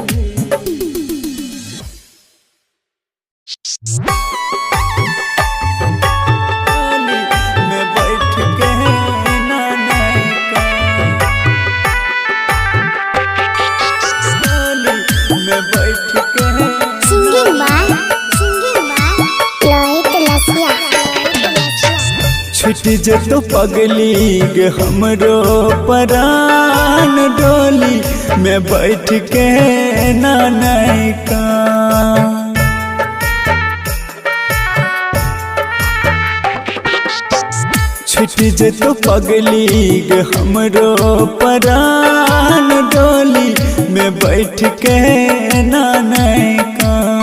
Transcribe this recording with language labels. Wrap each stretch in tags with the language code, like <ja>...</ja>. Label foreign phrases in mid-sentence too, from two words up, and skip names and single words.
<mai>में बैठ के नाने का में बैठ के</mai> <en>Singing by Loit Lassia.</en> <mai>छुट जे तो पगली गे हमरो परान डोली में बैठ के नाने का छुट जे तो पगली गे हमरो परान डोली में बैठ के नाने का</mai>